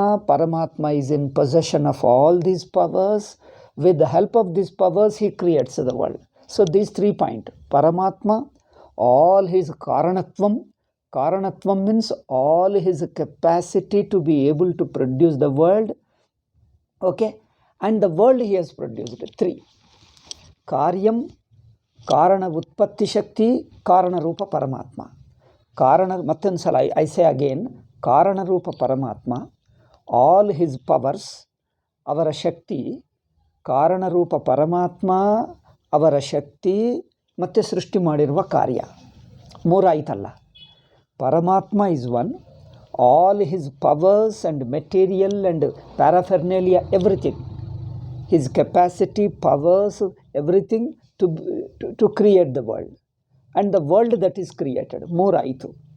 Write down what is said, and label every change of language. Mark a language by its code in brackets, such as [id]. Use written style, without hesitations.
[en] Paramatma is in possession of all these powers. With the help of these powers, he creates the world. So these 3 points. Paramatma, all his Karanatvam. Karanatvam means all his capacity to be able to produce the world. Okay? And the world he has produced. 3. Karyam, Karana Utpatti Shakti, Karana Rupa Paramatma. [kn] Mattinsala, [en] I say again, [kn] Karana Rupa Paramatma, [en] all his powers, [kn] avara Shakti, ಕಾರಣರೂಪ ಪರಮಾತ್ಮ, ಅವರ ಶಕ್ತಿ ಮತ್ತು ಸೃಷ್ಟಿ ಮಾಡಿರುವ ಕಾರ್ಯ ಮೂರಾಯ್ತಲ್ಲ. [en] Paramatma is one. All his powers and material and paraphernalia, everything, his capacity, powers, everything to create the world and the world that is created. [kn] ಮೂರಾಯಿತು.